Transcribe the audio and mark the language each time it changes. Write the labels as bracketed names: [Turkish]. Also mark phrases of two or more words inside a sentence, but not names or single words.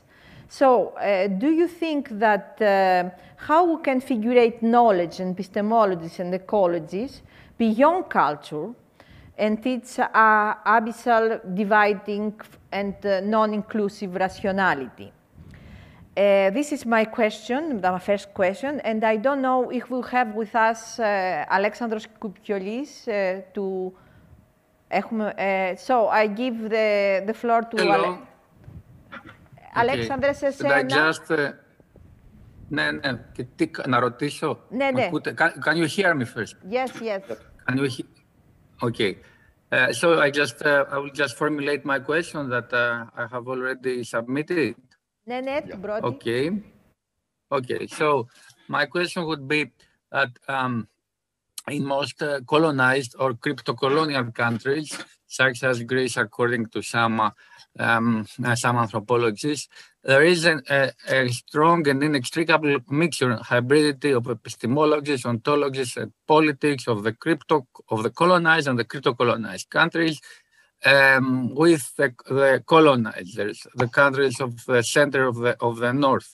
[English] So do you think that how we can figurate knowledge and epistemologies and ecologies beyond culture and its abyssal dividing and non-inclusive rationality? This is my question, my first question, and I don't know if we'll have with us Alexandros Koupiolis to... so I give the floor to Alexandros. [Greek] Να ρωτήσω. Ναι. [English] Can you hear me first? Yes. Can you hear? Okay. So I will just formulate my question that I have already submitted. [Greek] Ναι, την πρώτη. [English] Okay. So my question would be that in most colonized or crypto-colonial countries, such as Greece, according to some anthropologists, there is a strong and inextricable mixture and hybridity of epistemologies, ontologies, and politics of the colonized and the crypto-colonized countries, with the colonizers, the countries of the center of the north.